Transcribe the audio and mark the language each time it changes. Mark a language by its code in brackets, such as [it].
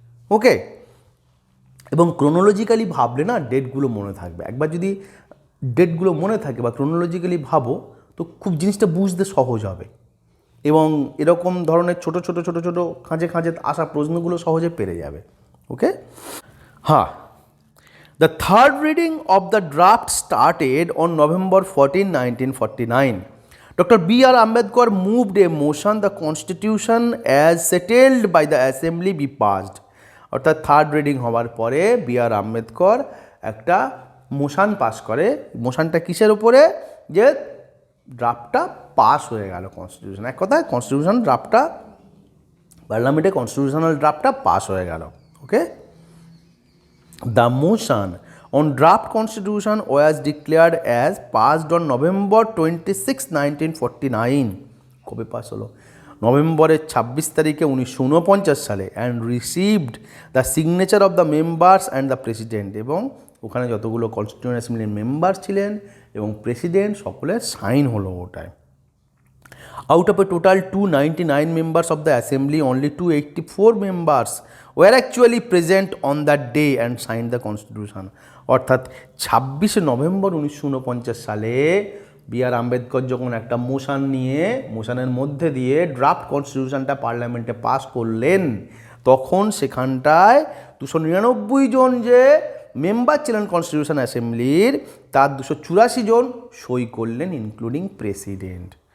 [bn] ওকে, এবং ক্রোনোলজিক্যালি ভাবলে না ডেটগুলো মনে থাকবে। একবার যদি ডেটগুলো মনে থাকে বা ক্রোনোলজিক্যালি ভাবো, তো খুব জিনিসটা বুঝতে সহজ হবে এবং এরকম ধরনের ছোট ছোট খাঁজে আসা প্রশ্নগুলো সহজে পেরে যাবে। ওকে, হ্যাঁ। [en] The third reading of the draft started on November 14, 1949. Dr. B. R. Ambedkar moved a motion, the Constitution as settled by the Assembly be passed. [bn] অর্থাৎ থার্ড রিডিং হওয়ার পরে বি আর আম্বেদকর একটা মোশন পাস করে। মোশনটা কিসের উপরে? যে ড্রাফটটা পাস হয়ে গেল কনস্টিটিউশন। এক কথায় কনস্টিটিউশন ড্রাফটটা, পার্লামেন্টে কনস্টিটিউশনাল ড্রাফটটা পাস হয়ে গেল। [en] Okay, the motion on draft constitution was declared as passed on November 26, 1949. [bn] কবে পাস হলো? নভেম্বরের 26 তারিখে 1949 সালে, [en] and received the signature of the members and the president, [bn] এবং ওখানে যতগুলো কনস্টিটিউয়েন্ট অ্যাসেম্বলির মেম্বার ছিলেন এবং প্রেসিডেন্ট, সকলের সাইন হলো ওটায়। [en] Out of a total 299 members of the assembly, only 284 members were actually present on that day and signed the constitution. [bn] অর্থাৎ 26শে November 1949 সালে B.R. আম্বেদকর যখন একটা মোশনের মধ্যে দিয়ে ড্রাফট কনস্টিটিউশনটা পার্লামেন্টে পাস করলেন, তখন সেখানটায় 299 জন যে মেম্বার ছিলেন কনস্টিটিউশন অ্যাসেম্বলির, তার 284 জন সই করলেন, ইনক্লুডিং প্রেসিডেন্ট।